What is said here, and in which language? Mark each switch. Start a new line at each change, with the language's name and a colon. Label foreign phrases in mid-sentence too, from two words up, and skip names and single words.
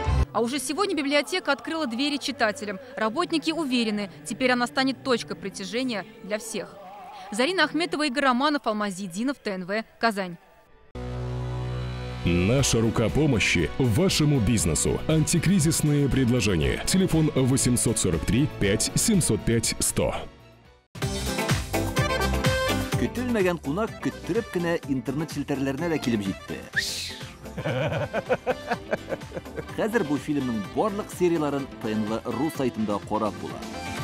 Russian: А уже сегодня библиотека открыла двери читателям. Работники уверены, теперь она станет точкой притяжения для всех. Зарина Ахметова, Игорь Романов, Алмаз Зидинов, ТНВ, Казань. Наша рука помощи вашему бизнесу. Антикризисные предложения. Телефон 843 5 705 100.
Tatar: Көтелмәгән кунак көттөреп кенә интернет челтәрләренә дә килеп җитте. Хәзер бу фильмның барлык серияларын ТНВ.ру сайтында карап була.